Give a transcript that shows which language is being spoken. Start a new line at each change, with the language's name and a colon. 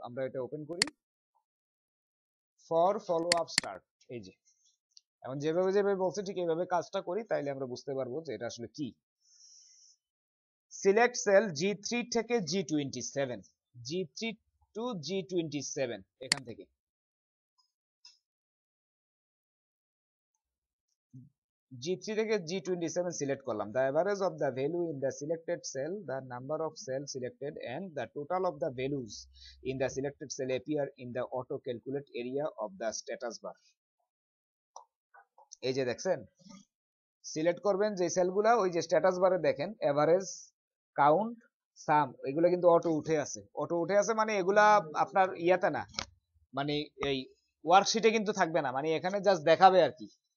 Bangla: আমরা এটা ওপেন করি, ফর ফলো আপ স্টার্ট, এই যে এখন যেভাবে যেভাবে বলছে ঠিক এইভাবে কাজটা করি, তাইলে আমরা বুঝতে পারবো যে এটা আসলে কি। সিলেক্ট সেল G3 থেকে G27, G3 টু G27, এখান থেকে G3 থেকে G27 সিলেক্ট করলাম।
English: The average of the value in the selected cell, the number of cells selected and the total of the values in the selected cell appear in the auto calculate area of the status bar।
Bangla: এই যে দেখছেন, select করবেন যে সেলগুলা, ওই যে status বারে দেখেন average, count, সাম, এগুলো কিন্তু অটো উঠে আছে। অটো উঠে আছে মানে এগুলা আপনার ইয়াতে না, মানে এই ওয়ার্কশিটে কিন্তু থাকবে না, মানে এখানে জাস্ট দেখাবে আর কি।